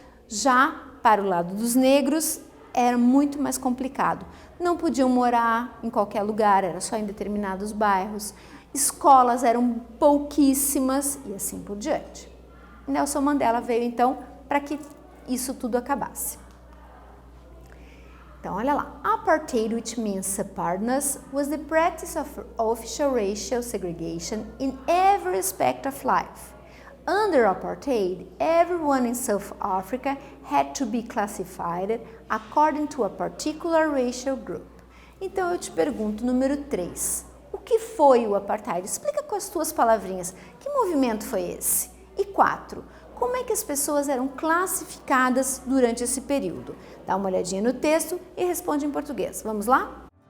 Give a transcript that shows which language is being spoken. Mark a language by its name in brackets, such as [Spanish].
[Portuguese] Já para o lado dos negros era muito mais complicado, não podiam morar em qualquer lugar, era só em determinados bairros, escolas eram pouquíssimas e assim por diante. Nelson Mandela veio então para que isso tudo acabasse. Então, olha lá. [English] Apartheid, which means separateness, was the practice of official racial segregation in every aspect of life. Under apartheid, everyone in South Africa had to be classified according to a particular racial group. [Portuguese] Então, eu te pergunto, número 3. O que foi o apartheid? Explica com as tuas palavrinhas. Que movimento foi esse? E 4. Como é que as pessoas eram classificadas durante esse período? Dá uma olhadinha no texto e responde em português. Vamos lá?